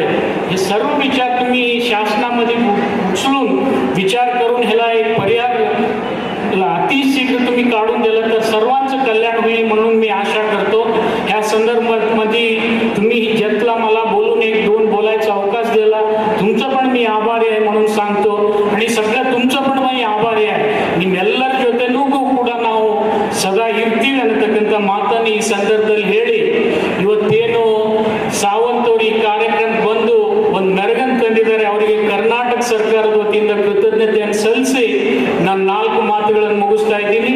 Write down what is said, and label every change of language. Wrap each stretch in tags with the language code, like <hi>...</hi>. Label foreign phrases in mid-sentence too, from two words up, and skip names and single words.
<mr>हे सर्व विचार तुम्ही शासनामध्ये उचलून विचार करून ह्याला एक पर्याय अतिशीघ्र तुम्ही काढून दिलं तर सर्वांचं कल्याण होईल म्हणून मी आशा करतो. ह्या संदर्भामध्ये तुम्ही जतला मला बोलून 1-2 बोलायचा अवकाश दिला, तुमचं पण मी आभारी आहे म्हणून सांगतो. आणि सगळं तुमचं पण मी आभारी आहे.</mr> <kn>ನಿಮ್ಮೆಲ್ಲರ ಜೊತೆನೂ ಕೂಡ ನಾವು ಸದಾ ಇರ್ತೀವಿ ಅನ್ನತಕ್ಕಂಥ ಮಾತನ್ನು ಈ ಸಂದರ್ಭದಲ್ಲಿ ಹೇಳಿ, ಇವತ್ತೇನು ಸಾವಂತ್ ಅವರು ಈ ಕಾರ್ಯಕ್ರಮಕ್ಕೆ ಬಂದು ಒಂದು ಮೆರಗನ್ನು ತಂದಿದ್ದಾರೆ, ಅವರಿಗೆ ಕರ್ನಾಟಕ ಸರ್ಕಾರದ ವತಿಯಿಂದ ಕೃತಜ್ಞತೆಯನ್ನು ಸಲ್ಲಿಸಿ ನಾನು 4 ಮಾತುಗಳನ್ನು ಮುಗಿಸ್ತಾ ಇದ್ದೀನಿ.</kn>